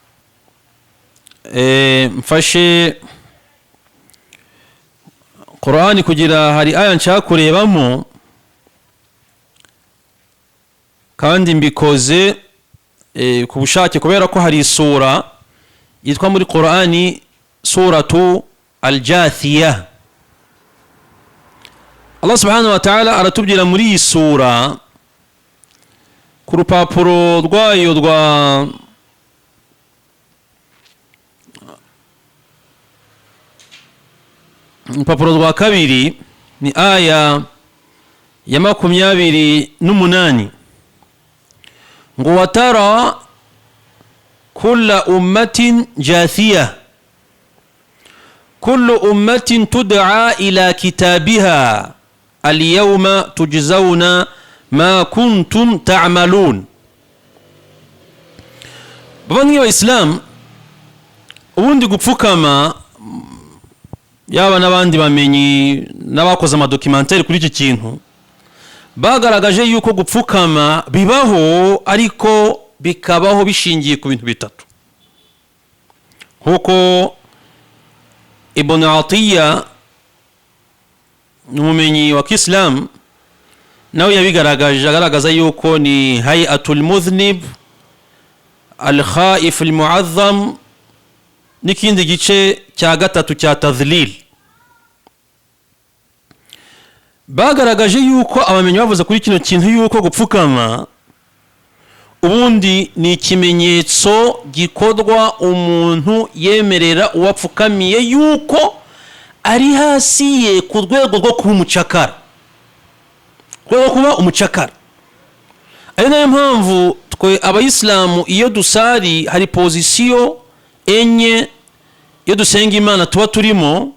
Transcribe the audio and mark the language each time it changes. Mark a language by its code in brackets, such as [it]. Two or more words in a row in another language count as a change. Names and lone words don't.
[rw] Mfashe Qur'ani kugira hari aya nshaka kurebamo, kandi mbikoze ku bushake, kubera ko hari isura yitwa muri Qur'ani suratu al-Jathiyah. Allah [ar] سبحانه وتعالى [rw] aratubwira muri iyi sura ku rupapuro rwayo rwa kabiri, ni aya ya 28, ngo [ar] وترى كل أمة جاثية كل أمة تدعى إلى كتابها اليوم تجزون ما كنتم تعملون. [rw] bavandimwe b'Abayisilamu, ubundi gupfukama, yaba n'abandi bamenyi n'abakoze amadokimentari kuri iki kintu, bagaragaje yuko gupfukama bibaho, ariko bikabaho bishingiye ku bintu bitatu. Nkuko Ibn Atiyya, n'umumenyi wa Kisilamu, nawe yabigaragaje, agaragaza yuko ni [ar] هيئة المذنب، الخائف المعظم, [rw] n'ikindi gice cya gatatu cya tadhlil. Bagaragaje yuko abamenyi bavuze kuri kino kintu yuko gupfukama ubundi ni ikimenyetso gikorwa umuntu yemerera uwapfukamiye yuko ari hasi ye ku rwego rwo kuba umucakara, ari nayo mpamvu twe Abayisilamu iyo dusari hari pozisiyo enye iyo dusenga Imana tuba turimo.